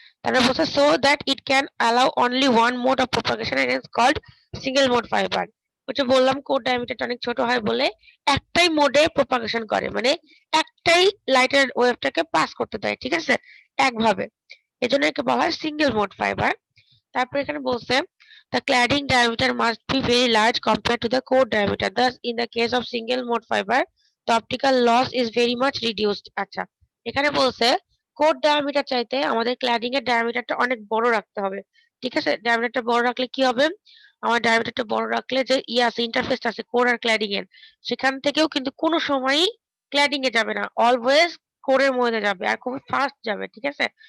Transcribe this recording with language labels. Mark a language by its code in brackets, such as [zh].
[en] তারপরে বলছে so that it can allow only one mode of propagation and is called single mode fibre. [bn] ওটা বললাম code ডায়ামিটারটা অনেক ছোট হয় বলে একটাই মোডে প্রপাগেশন করে, মানে একটাই লাইটের ওয়েভটাকে পাস করতে দেয়, ঠিক আছে, একভাবে। এজন্য একে বলা হয় সিঙ্গেল মোড ফাইবার। তারপর এখানে বলছে [en] the cladding diameter must be very large compared to the core diameter. Thus, in the case of single mode fiber, the optical loss is very much reduced. [bn] আচ্ছা, এখানে বলছে কোর ডায়ামিটার চাইতে আমাদের cladding এর ডায়ামিটারটা অনেক বড় রাখতে হবে, ঠিক আছে। ডায়ামিটারটা বড় রাখলে কি হবে, আমার ডায়ামিটারটা বড় রাখলে যে আছে ইন্টারফেস আছে কোর আর ক্ল্যাডিং এর, সেখান থেকেও কিন্তু কোনো সময়ই ক্ল্যাডিং এ যাবে না, অলওয়েজ কোরের মধ্যে যাবে আর খুব ফাস্ট যাবে, ঠিক আছে।